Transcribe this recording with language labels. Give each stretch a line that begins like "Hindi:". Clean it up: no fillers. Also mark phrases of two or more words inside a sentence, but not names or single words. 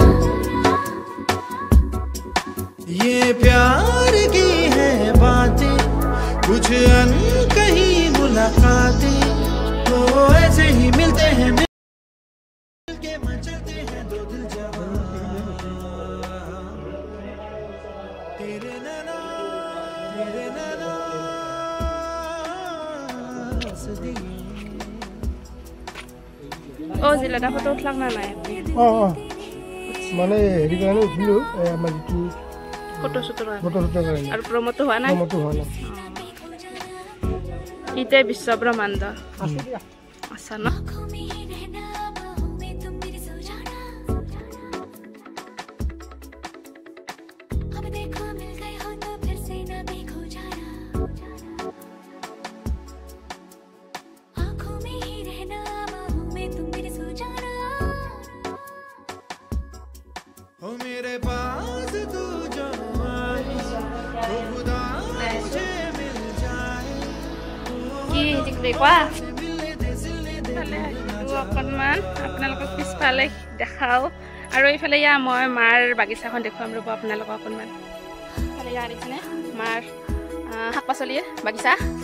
Hindi: ये प्यार की है बातें, कुछ अनकही मुलाकातें, तो ऐसे ही मिलते हैं मिलके मचलते हैं दो दिल जवां। तेरे नैना हंस दिए।
Assamese: অঁ জিলেদা ফটো উঠলাক না নাই? মানে হেৰি কাৰণে উঠিলোঁ, আমাৰ যিটো ফটোশ্বুটৰ ফটোশ্বুটৰ কাৰণে। আৰু প্ৰমোটো হোৱা নাই? প্ৰমোটো হোৱা নাই। ইটাই বিশ্বব্ৰহ্মাণ্ড আচ্ছা ন?
Hindi: आँखों में ही रहना, बाहों में तुम मेरे सो जाना। अब देखो मिल गए हो तो फिर से ना देखो जाना। आँखों में ही रहना, बाहों में तुम मेरे सो जाना। हो मेरे पास तू जो आए, तो खुदा मुझे मिल जाए।
Assamese: কি দেখুৱা অকণমান আপোনালোকক পিছফালে দেখাওঁ। আৰু এইফালে ইয়া মই মাৰ বাগিচাখন দেখুৱাম ৰ'ব আপোনালোকক অকণমান। এইফালে ইয়া দেখিছেনে মাৰ শাক পাচলিৰ বাগিচা।